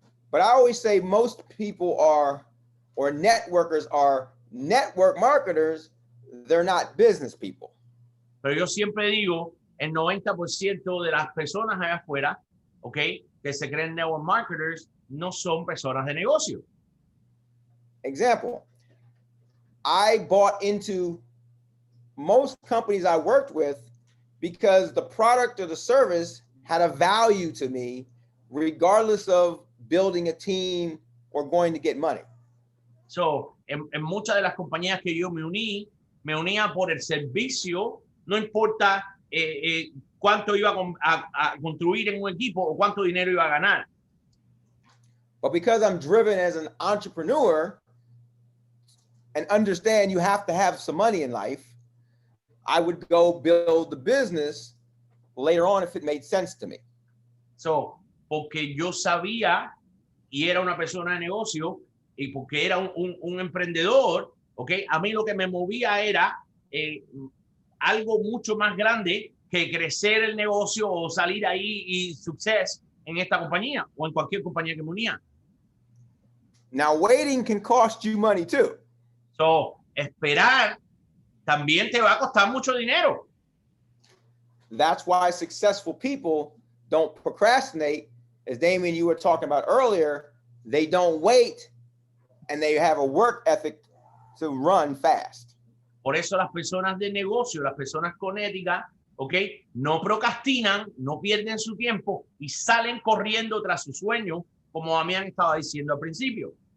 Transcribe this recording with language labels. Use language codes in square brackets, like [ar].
[en] But I always say most people are, or networkers are network marketers, they're not business people. [es] Pero yo siempre digo, el 90% de las personas allá afuera, ¿ok?, que se creen network marketers, no son personas de negocio. [en] Example, I bought into most companies I worked with because the product or the service had a value to me, regardless of building a team or going to get money. [es] So, en muchas de las compañías que yo me unía por el servicio, no importa cuánto iba a construir en un equipo o cuánto dinero iba a ganar. [en] But because I'm driven as an entrepreneur and understand you have to have some money in life, I would go build the business later on if it made sense to me. [es] So, porque yo sabía y era una persona de negocio y porque era un emprendedor, ¿ok? A mí lo que me movía era algo mucho más grande que crecer el negocio o salir ahí y success en esta compañía o en cualquier compañía que me unía. [en] Now, waiting can cost you money too. [es] So, esperar también te va a costar mucho dinero. [en] That's why successful people don't procrastinate. As Damián, you were talking about earlier, they don't wait and they have a work ethic to run fast. [es] Por eso las personas de negocio, las personas con ética, ¿ok? No procrastinan, no pierden su tiempo y salen corriendo tras su sueño, como Damián estaba diciendo al principio.